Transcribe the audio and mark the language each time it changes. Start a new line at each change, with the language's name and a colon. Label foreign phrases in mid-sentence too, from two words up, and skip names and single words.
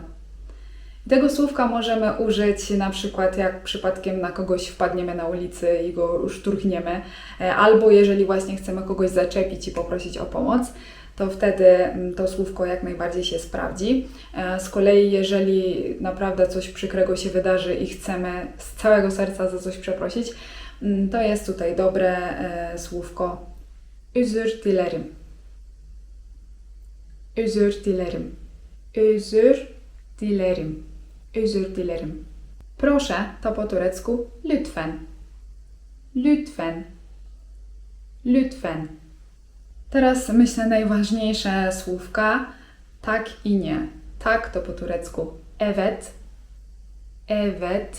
Polish: Tego słówka możemy użyć na przykład jak przypadkiem na kogoś wpadniemy na ulicy i go szturchniemy, albo jeżeli właśnie chcemy kogoś zaczepić i poprosić o pomoc, to wtedy to słówko jak najbardziej się sprawdzi. Z kolei jeżeli naprawdę coś przykrego się wydarzy i chcemy z całego serca za coś przeprosić, to jest tutaj dobre słówko
Turkish: özür dilerim. Özür dilerim. Özür dilerim. Özür dilerim.
Polish: Proszę to po turecku lütfen.
Turkish: Lütfen. Lütfen.
Polish: Teraz myślę najważniejsze słówka tak i nie. Tak to po turecku
Turkish: evet. Evet.